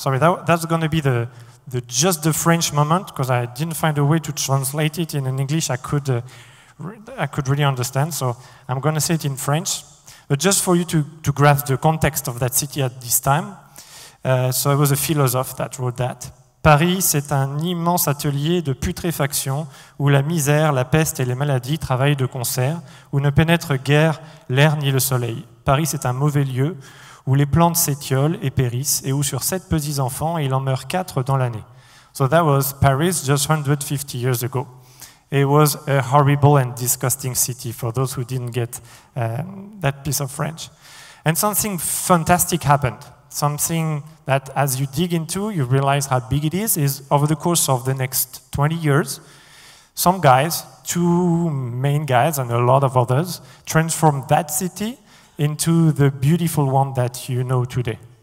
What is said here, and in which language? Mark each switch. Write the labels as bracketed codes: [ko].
[en] Sorry, that's going to be just the French moment, because I didn't find a way to translate it in English I could really understand, so I'm going to say it in French. But just for you to grasp the context of that city at this time, so it was a philosopher that wrote that. [fr] Paris, c'est un immense atelier de putréfaction où la misère, la peste et les maladies travaillent de concert, où ne pénètre guère l'air ni le soleil. Paris, c'est un mauvais lieu où les plantes s'étiolent et périssent, et où sur 7 petits enfants, il en meurt 4 dans l'année. [en] So that was Paris just 150 years ago. It was a horrible and disgusting city for those who didn't get that piece of French. And something fantastic happened. Something that as you dig into, you realize how big it is over the course of the next 20 years, some guys, 2 main guys and a lot of others, transformed that city into the beautiful one that you know today.